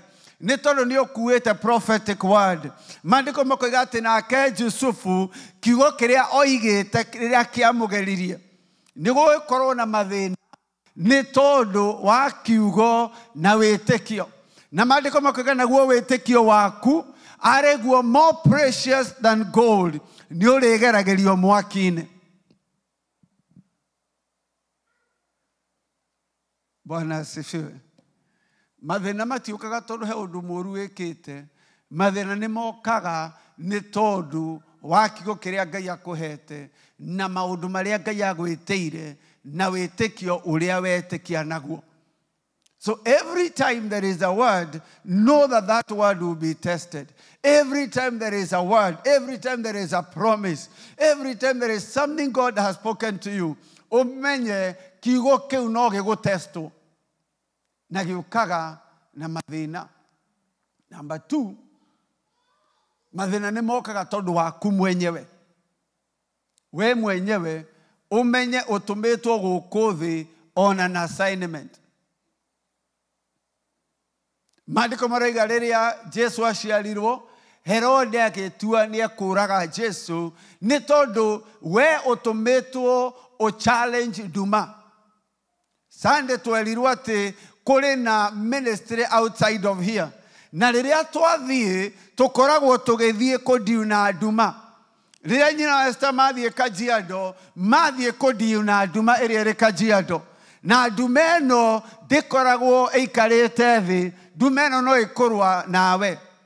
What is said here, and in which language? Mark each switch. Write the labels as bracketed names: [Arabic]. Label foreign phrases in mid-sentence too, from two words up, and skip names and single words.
[Kikuyu] Nĩ tondũ nĩ ũkuĩte [English] prophetic word. [Kikuyu] Maandĩko makoiga atĩ nake Jusufu, kiugo kĩrĩa oigĩte rĩrĩa kĩamũgeririe, nĩ gũgĩkorwo na mathĩna nĩ tondũ wa kiugo na wĩtĩkio. Na maandĩko makoiga naguo wĩtĩkio waku arĩguo [English] more precious than gold, [Kikuyu] nĩ ũrĩgeragĩrio mwaki-inĩ. [Swahili] Bwana asifiwe. [Kikuyu] Mathĩna matiũkaga tondũ he ũndũ mũũru wĩkĩte. Mathĩna nĩ mokaga nĩ tondũ wa kiugo kĩrĩa Ngai akũhete na maũndũ marĩa Ngai agwĩtĩire na wĩtĩkio ũrĩa wetĩkia naguo. [English] So every time there is a word, know that that word will be tested. Every time there is a word, every time there is a promise, every time there is something God has spoken to you, [Kikuyu] umenye kiugo kĩu no gĩgũtestwo na gĩũkaga na mathĩna. Number 2, mathĩna nĩ mokaga tondũ waku mwenyewe. We mwenyewe umenye ũtũmĩtwo gũkũ thĩ [English] on an assignment. [Kikuyu] Maandĩko marauga rĩrĩa Jesu aciarirwo, Herode agĩtua nĩ ekũraga Jesu nĩ tondũ we ũtũmĩtwo challenge nduma. Sunday twerirwo atĩ kũrĩ na [English] ministry outside of here. [Kikuyu] Na rĩrĩa twathiĩ tũkoragwo tũgĩthiĩ kũdiu na nduma. Rĩrĩa nyina wa Esther mathiĩ Kajiado, mathiĩ kũdiu na nduma ĩrĩa ĩrĩ Kajiado. Na nduma ĩno ndĩkoragwo ĩikarĩte thĩ, nduma ĩno no ĩkũrũa nawe.